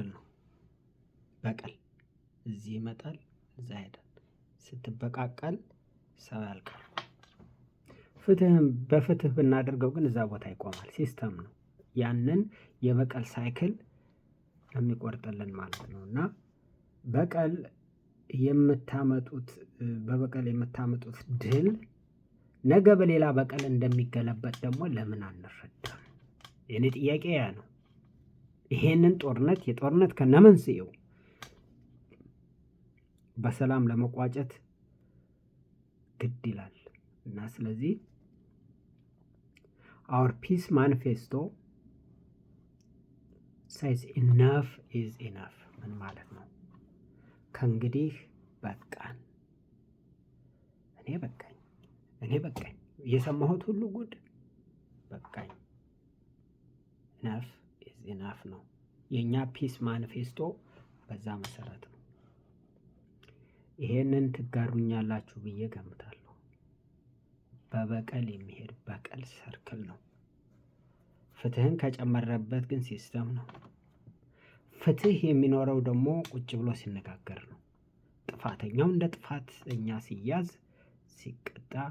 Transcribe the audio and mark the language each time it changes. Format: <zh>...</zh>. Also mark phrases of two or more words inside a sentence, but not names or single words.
<am>ነው። በቀል እዚህ ይመጣል እዛ ይሄዳል። ስትበቃቀል ሰው ያልቃል። ፍትህም በፍትህ ብናደርገው ግን እዛ ቦታ ይቆማል። ሲስተም ነው ያንን የበቀል ሳይክል የሚቆርጥልን ማለት ነው። እና በቀል በበቀል የምታመጡት ድል ነገ በሌላ በቀል እንደሚገለበጥ ደግሞ ለምን አንረዳም? የኔ ጥያቄ ያ ነው። ይሄንን የጦርነት ከነመንስኤው በሰላም ለመቋጨት ግድ ይላል እና ስለዚህ</am> <en>our peace manifesto says enough is enough።</en> <am>ምን ማለት ነው? ከእንግዲህ በቃን። እኔ በቃኝ የሰማሁት ሁሉ ጉድ በቃኝ።</am> <en>enough is enough</en> <am>ነው የኛ</am> <en>peace manifesto።</en> <am>በዛ መሰረት ነው። ይሄንን ትጋሩኛላችሁ ብዬ ገምታለሁ። በበቀል የሚሄድ በቀል ሰርክል ነው። ፍትህን ከጨመረበት ግን ሲስተም ነው። ፍትህ የሚኖረው ደግሞ ቁጭ ብሎ ሲነጋገር ነው። ጥፋተኛው እንደ ጥፋተኛ ሲያዝ ሲቀጣ፣</am>